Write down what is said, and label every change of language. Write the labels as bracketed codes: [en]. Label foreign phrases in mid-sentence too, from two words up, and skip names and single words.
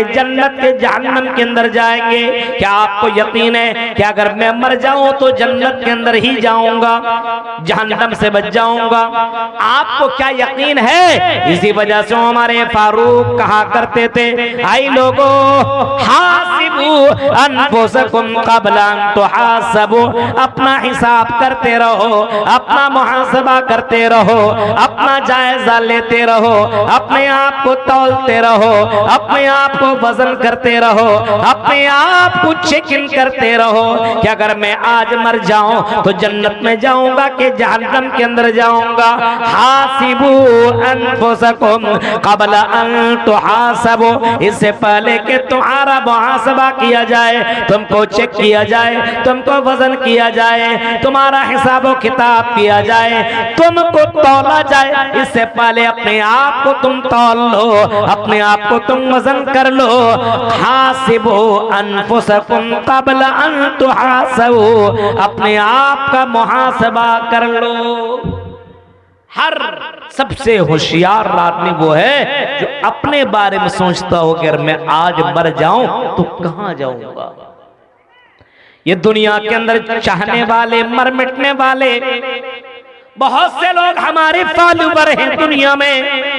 [ur] جنت کے جہنم کے اندر جائیں گے؟ کیا آپ کو یقین ہے کہ اگر میں مر جاؤں تو جنت کے اندر ہی جاؤں گا، جہنم سے بچ جاؤں گا? آپ کو کیا یقین ہے؟ اسی وجہ سے ہمارے فاروق کہا کرتے تھے، آئی لوگوں [ar] حاسبوا أنفسكم قبل أن تحاسبوا. [ur] اپنا حساب کرتے رہو، اپنا محاسبہ کرتے رہو، اپنا جائزہ لیتے رہو، اپنے آپ کو تولتے رہو، اپنے آپ کو وزن کرتے رہو، اپنے آپ کچھ [en] check in [ur] کرتے رہو کہ اگر میں آج مر جاؤں تو جنت میں جاؤں گا کہ جہنم کے اندر جاؤں گا. [ar] حاسبوا أنفسكم قبل أن تحاسبوا. [ur] اس سے پہلے کہ تمہارا محاسبہ کیا جائے، تم کو چیک کیا جائے، تم کو وزن کیا جائے، تمہارا حساب کتاب کیا جائے، تم کو تولا جائے، اس سے پہلے اپنے آپ کو تم تول لو، اپنے آپ کو تم وزن کر لو. [ar] حاسبوا أنفسكم قبل أن تحاسبوا. [ur] اپنے آپ کا محاسبہ کر لو. ہر سب سے ہوشیار آدمی وہ ہے جو اپنے بارے میں سوچتا ہو کہ اگر میں آج مر جاؤں تو کہاں جاؤں گا. یہ دنیا کے اندر چاہنے والے، مر مٹنے والے بہت سے لوگ ہمارے فالوور ہیں دنیا میں.